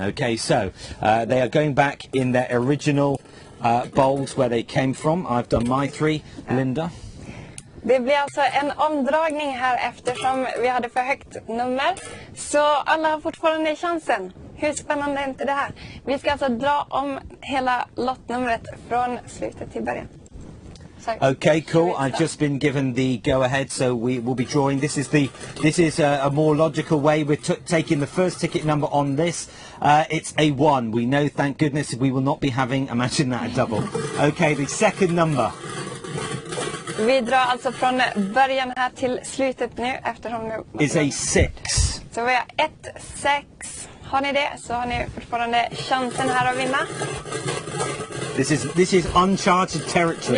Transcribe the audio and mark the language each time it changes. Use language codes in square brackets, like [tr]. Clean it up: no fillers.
[en] Okay, so they are going back in their original bowls where they came from. I've done my 3, Linda. [sv] Det blir alltså en omdragning här eftersom vi hade för högt nummer. Så alla har fortfarande chansen. Hur spännande är inte det här? Vi ska alltså dra om hela lottnumret från slutet till början. [en] Okay, cool. I've just been given the go-ahead, so we will be drawing. This is a more logical way. We're taking the first ticket number on this. It's a 1. We know, thank goodness, we will not be having, imagine that, a double. Okay, the second number. [sv] Vi drar alltså från början här till slutet nu eftersom nu [en] is a 6. [sv] Så vi har 1, 6. Har ni det så har ni fortfarande chansen här att vinna. [en] This is uncharted territory.